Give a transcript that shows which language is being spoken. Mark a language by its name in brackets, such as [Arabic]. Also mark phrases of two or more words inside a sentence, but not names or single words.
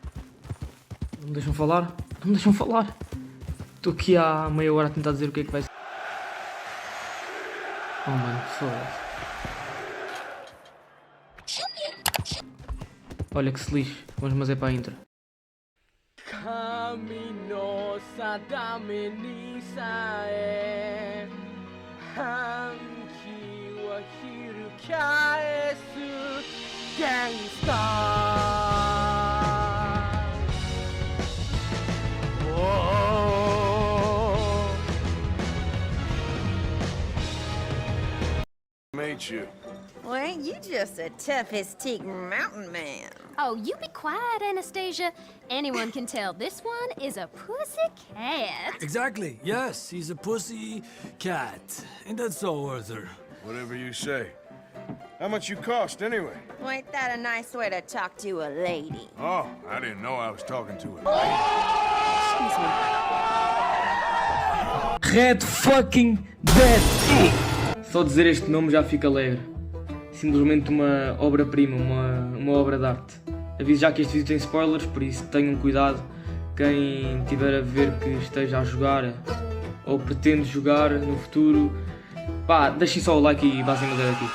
[Portuguese] Não me deixam falar? Não me deixam falar. Estou aqui há meia hora a tentar dizer o que é que vai ser. Oh, mano, foda-se. Olha que se lixe. Vamos, mas é para a intro. [Japanese] 神の定めにさえ反旗は翻すギンスター [English] Made you. Well, ain't you just a tough as teak mountain man? Oh, you be quiet, Anastasia. Anyone can tell this one is a pussy cat. Exactly, yes, he's a pussy cat. Ain't that so, Arthur? Whatever you say. How much you cost anyway? Well, ain't that a nice way to talk to a lady? Oh, I didn't know I was talking to her. Excuse me. Red fucking Dead! [Portuguese] Só dizer este nome já fica alegre. Simplesmente uma obra-prima, uma obra de arte. Aviso já que este vídeo tem spoilers, por isso tenham cuidado. Quem tiver a ver que esteja a jogar ou pretende jogar no futuro, pá, deixem só o like e basem madeira aqui.